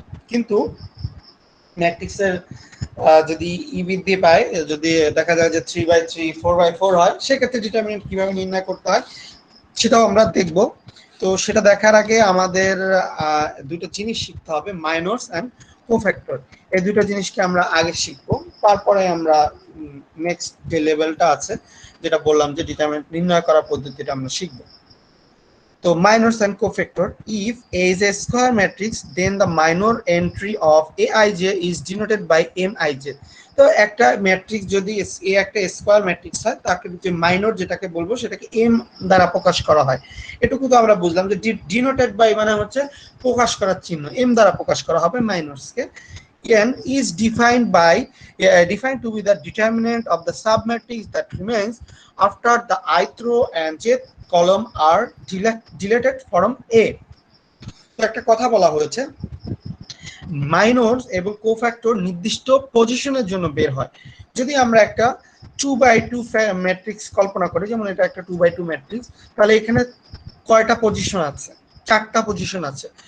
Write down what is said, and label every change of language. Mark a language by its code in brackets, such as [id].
[bn] কিন্তু ম্যাট্রিক্সের যদি ই বৃদ্ধি পায়, যদি দেখা যায় যে 3x3 4x4 হয়, সেক্ষেত্রে ডিটারমিনেন্ট কিভাবে নির্ণয় করতে হয় সেটাও আমরা দেখব। তো সেটা দেখার আগে আমাদের দুটো জিনিস শিখতে হবে, মাইনরস এন্ড কোফ্যাক্টর। এই দুটো জিনিসকে আমরা আগে শিখবো, তারপরে আমরা নেক্সট যে লেভেলটা আছে যেটা বললাম যে ডিটারমিনেন্ট নির্ণয় করার পদ্ধতিটা আমরা শিখবো। [en] তো minors and cofactor, if A is a square matrix then the minor entry of Aij is denoted by Mij। [bn] তো একটা ম্যাট্রিক্স যদি এ একটা স্কয়ার ম্যাট্রিক্স হয় তাকে যে মাইনর যেটাকে বলবো সেটাকে এম দ্বারা প্রকাশ করা হয়। এটুকু তো আমরা বুঝলাম যে ডিনোটেড বাই মানে হচ্ছে প্রকাশ করার চিহ্ন, এম দ্বারা প্রকাশ করা হবে মাইনরসকে। [en] n is defined to be the determinant of the submatrix that remains after the ith row and jth column are deleted from A। [bn] তো একটা কথা বলা হয়েছে, মাইনরস এবং কোফ্যাক্টর নির্দিষ্ট পজিশনের জন্য বের হয়। যদি আমরা একটা 2x2 ম্যাট্রিক্স কল্পনা করি, যেমন এটা একটা 2x2 ম্যাট্রিক্স, তাহলে এখানে কয়টা পজিশন আছে, 4টা পজিশন আছে।